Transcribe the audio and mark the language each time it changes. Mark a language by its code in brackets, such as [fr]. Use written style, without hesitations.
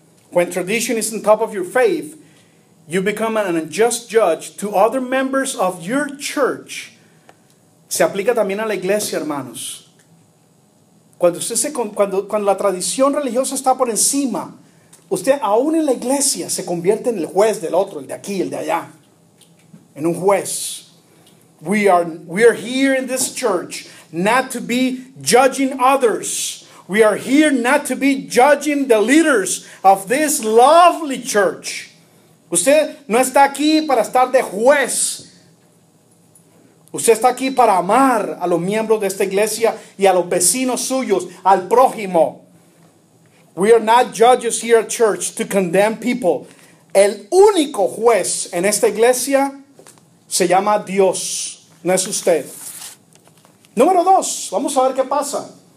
[en] When tradition is on top of your faith, you become an unjust judge to other members of your church. [es] Se aplica también a la iglesia, hermanos. Cuando la tradición religiosa está por encima, usted aún en la iglesia se convierte en el juez del otro, el de aquí, el de allá. En un juez. [en] We are here in this church not to be judging others. We are here not to be judging the leaders of this lovely church. [es] Usted no está aquí para estar de juez. Usted está aquí para amar a los miembros de esta iglesia y a los vecinos suyos, al prójimo. [en] We are not judges here at church to condemn people. [es] El único juez en esta iglesia se llama Dios, no es usted. Número 2, vamos a ver qué pasa.